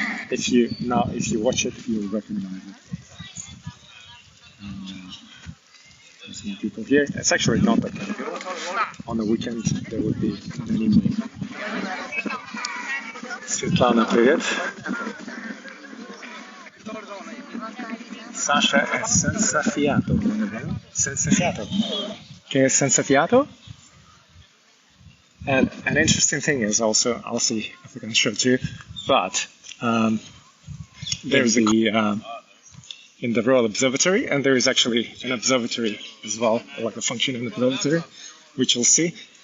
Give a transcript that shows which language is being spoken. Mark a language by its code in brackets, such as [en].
[en] If you watch it, you'll recognize it. There's more people here. It's actually not that many people. On the weekend there would be many more. [ru] Svetlana, привет. [it] Sasha è senza fiato, non è vero? Senza fiato. Che è senza fiato? [en] And an interesting thing is also, I'll see if I can show it to you, but there's in the Royal Observatory, and there is actually an observatory as well, like a functioning observatory, which you'll see.